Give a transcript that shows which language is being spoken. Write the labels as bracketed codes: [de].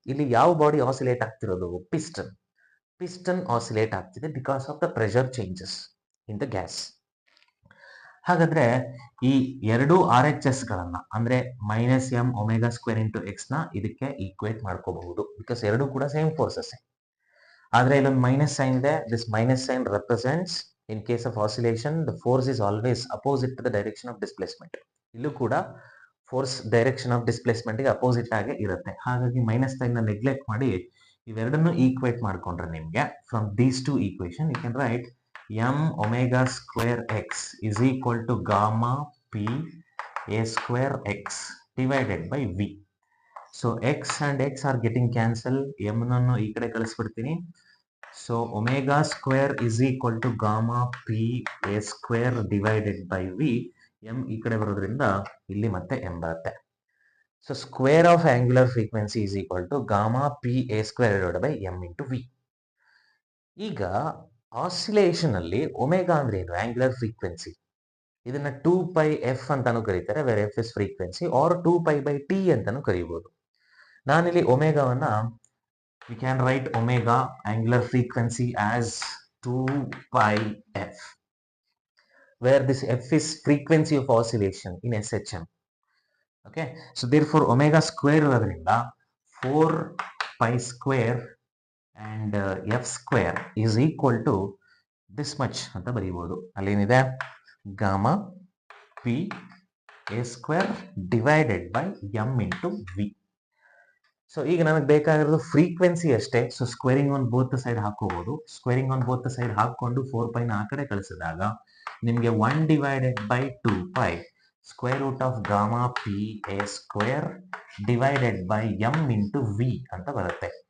[kn] ಇಲ್ಲಿ ಯಾವ [en] body oscillate [kn] ಆಗ್ತಿರೋದು? [en] Piston. Piston oscillate [kn] ಆಗ್ತಿದೆ [en] Because of the pressure changes in the gas. [kn] ಹಾಗಾದ್ರೆ ಈ ಎರಡು ಆರ್ ಎಚ್ ಎಸ್ ಗಳನ್ನ ಅಂದ್ರೆ minus M omega square into X ನ ಇದಕ್ಕೆ ಈಕ್ವೇಟ್ ಮಾಡ್ಕೋಬಹುದು, ಬಿಕಾಸ್ ಎರಡು ಕೂಡ ಸೇಮ್ ಫೋರ್ಸಸ್. ಆದ್ರೆ ಇಲ್ಲೊಂದು ಮೈನಸ್ ಸೈನ್ ಇದೆ. [en] This minus sign represents in case of oscillation the force is always opposite to the direction of displacement. [kn] ಇಲ್ಲೂ ಕೂಡ [en] force direction of displacement [kn] ಗೆ ಅಪೋಸಿಟ್ ಆಗಿ ಇರುತ್ತೆ. ಹಾಗಾಗಿ ಮೈನಸ್ ಸೈನ್ ನ ನೆಗ್ಲೆಕ್ಟ್ ಮಾಡಿ ಇವೆರಡನ್ನು ಈಕ್ವೇಟ್ ಮಾಡ್ಕೊಂಡ್ರೆ ನಿಮ್ಗೆ [en] From these two equation you can write M omega square X is equal to gamma P A square X divided by V. So X and X are getting cancel, M [kn] ನನ್ನು ಈ ಕಡೆ ಕಳಿಸ್ಬಿಡ್ತೀನಿ. [en] So omega square is equal to gamma p a square divided by v. [kn] m ಈ ಕಡೆ ಬರೋದ್ರಿಂದ ಇಲ್ಲಿ ಮತ್ತೆ m ಬರುತ್ತೆ. [en] So square of angular frequency is equal to gamma p a square divided by m into v. [kn] ಈಗ oscillation ಅಲ್ಲಿ omega ಅಂದ್ರೆ ಏನು? Angular frequency. ಇದನ್ನ 2 pi f ಅಂತಾನು ಕರೀತಾರೆ, [en] where f is frequency, or 2 pi by t [kn] ಅಂತಾನು ಕರೀಬಹುದು. ನಾನಿಲ್ಲಿ ಒಮೆಗಾವನ್ನ [en] we can write omega angular frequency as 2 pi f, where this f is frequency of oscillation in SHM. Okay, so therefore omega square [kn] irodrinda [en] 4 pi square and f square is equal to this much [kn] anta baribodu. Allenide [en] gamma p a square divided by m into v. [kn] So ಈಗ ನನಗೆ ಬೇಕಾಗಿರೋದು frequency ಅಷ್ಟೇ. [en] so squaring on both the side [kn] ಹಾಕೋಬಹುದು. [en] squaring on both the side [kn] ಹಾಕೊಂಡು 4π ನ ಆ ಕಡೆ ಕಳಿಸಿದಾಗ ನಿಮಗೆ 1/2π [en] square root of gamma P A square divided by M into V [kn] ಅಂತ ಬರುತ್ತೆ.